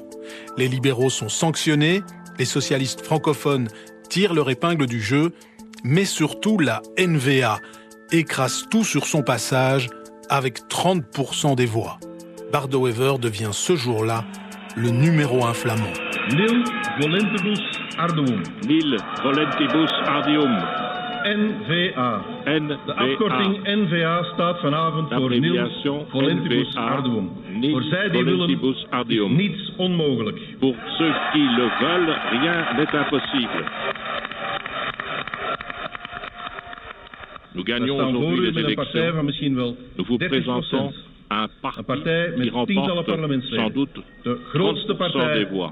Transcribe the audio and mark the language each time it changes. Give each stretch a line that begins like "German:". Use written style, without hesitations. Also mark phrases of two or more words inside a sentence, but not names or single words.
French: Les libéraux sont sanctionnés, les socialistes francophones tirent leur épingle du jeu, mais surtout la NVA écrase tout sur son passage avec 30% des voix. Bart De Wever devient ce jour-là le numéro 1 flamand.
Latin: Nil volentibus arduum. Nil volentibus arduum. NVA. NVA.
Dutch: De afkorting NVA staat vanavond voor
Latin: Nil volentibus arduum.
Dutch: Voor zij die willen is niets onmogelijk.
French: Pour ceux qui le veulent, rien n'est impossible. Nous gagnons aujourd'hui les élections. Nous vous présentons un parti qui remporte sans doute 30% des voix.